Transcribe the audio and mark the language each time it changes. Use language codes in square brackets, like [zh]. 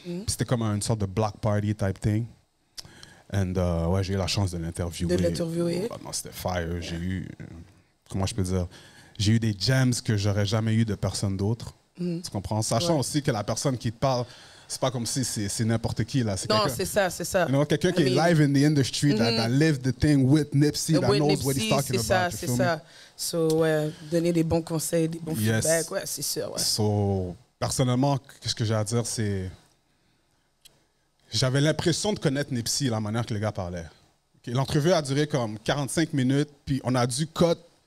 [fr] C'était comme une sorte de [en] black party type thing. [fr] And ouais, j'ai eu la chance de l'interviewer. Oh, non, c'était fire. J'ai eu, comment je peux dire, j'ai eu des gems que j'aurais jamais eu de personne d'autre. Tu comprends? Sachant aussi que la personne qui te parle, c'est pas comme si c'est n'importe qui là. Non, c'est ça. [en] You know, [fr] quelqu'un qui est [en] live in the industry, that lived the thing with Nipsey, that knows what he's talking about. [fr] C'est ça. So, ouais, donner des bons conseils, des bons feedbacks, ouais, c'est sûr. Ouais. So, personnellement, qu'est-ce que j'ai à dire, c'est... J'avais l'impression de connaître Nipsey, la manière que le gars parlait. Okay, l'entrevue a duré comme 45 minutes, puis on a dû cut.